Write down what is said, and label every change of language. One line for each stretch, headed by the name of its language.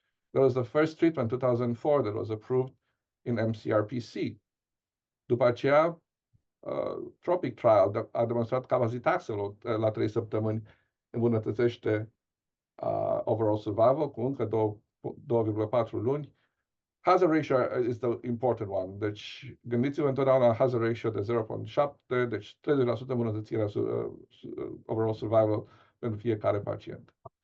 English: That was the first treatment, 2004, that was approved in mCRPC.
Romanian: După aceea, Tropic Trial a demonstrat Cabazitaxel la 3 săptămâni îmbunătățește overall survival cu încă 2,4 luni.
English: Hazard ratio is the important one.
Romanian: Deci, gândiți-vă întotdeauna la hazard ratio de 0,7, deci 30% îmbunătățirea overall survival pentru fiecare pacient.